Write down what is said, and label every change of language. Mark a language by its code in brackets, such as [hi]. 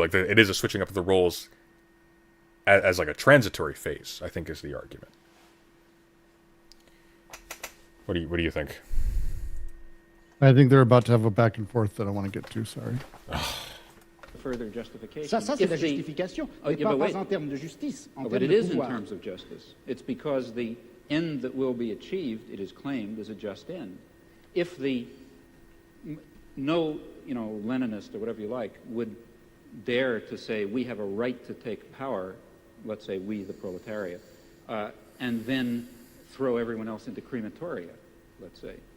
[en] Like, it is a switching up of the roles as like a transitory phase, I think, is the argument. What do you think? I think they're about to have a back and forth that I want to get to. Sorry. Further justification. [fr] Ça c'est la justification, mais pas en termes de justice, en termes de pouvoir. [en] But it is in terms of justice. It's because the end that will be achieved, it is claimed, is a just end. If no Leninist or whatever you like would dare to say we have a right to take power, let's say we, the proletariat, and then throw everyone else into crematoria, let's say.